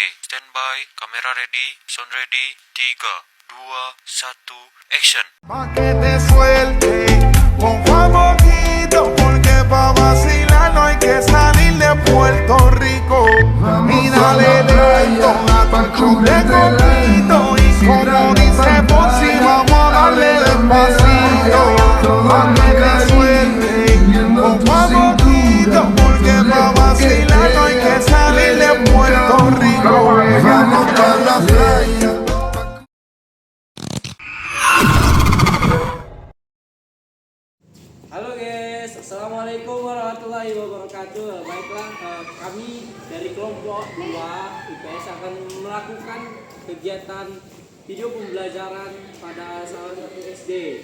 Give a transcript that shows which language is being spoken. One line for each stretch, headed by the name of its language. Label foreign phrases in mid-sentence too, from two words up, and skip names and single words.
English: Standby, kamera ready, sound ready, 3, 2, 1, action.
Spanish: Pa' que te suelte con Juan Mojito, porque pa' vacilar no hay que salir de Puerto Rico. Y dale lento a tu de coquito, y como dice Fonsi, vamos a darle despacito. Pa' que te suelte con Juan Mojito, porque pa' vacilar no hay que salir de Puerto Rico. Vamos pa' la playa.
Indonesian: Halo guys,
Arabic: السلام عليكم ورحمة الله وبركاته.
Indonesian: Baiklah, kami dari kelompok 2 IPS akan melakukan kegiatan video pembelajaran pada salah satu SD.